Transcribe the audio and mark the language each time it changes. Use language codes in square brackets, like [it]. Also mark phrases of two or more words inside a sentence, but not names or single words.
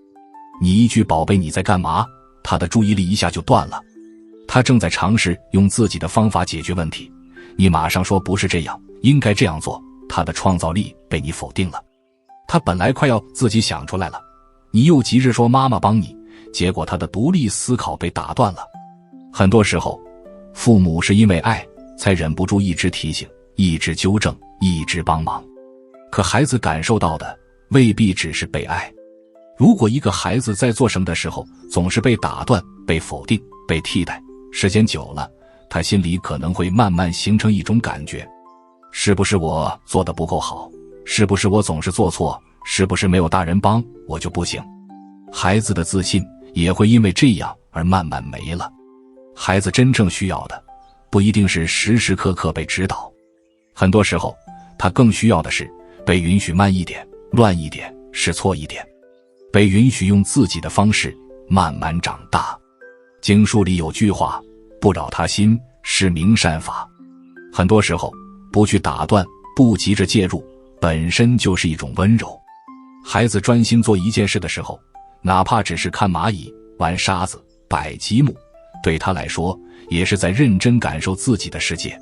[zh] 你一句寶貝你在幹嘛，他的注意力一下就斷了。他正在嘗試用自己的方法解決問題，你馬上說不是這樣，應該這樣做，他的創造力被你否定了。他本來快要自己想出來了，你又急着說媽媽幫你，結果他的獨立思考被打斷了。很多時候，父母是因為愛，才忍不住一直提醒，一直糾正，一直幫忙。可孩子感受到的未必只是被愛。如果一個孩子在做什麼的時候總是被打斷、被否定、被替代，時間久了，他心裡可能會慢慢形成一種感覺，是不是我做得不夠好？是不是我總是做錯？是不是沒有大人幫我就不行？孩子的自信也會因為這樣而慢慢沒了。孩子真正需要的不一定是時時刻刻被指導，很多时候他更需要的是被允許慢一點、亂一點、試錯一點，被允許用自己的方式慢慢長大。經書裡有句話，不擾他心，是明善法。很多時候，不去打斷，不急着介入，本身就是一種溫柔。孩子專心做一件事的時候，哪怕只是看螞蟻、玩沙子、擺積木，對他來說也是在認真感受自己的世界。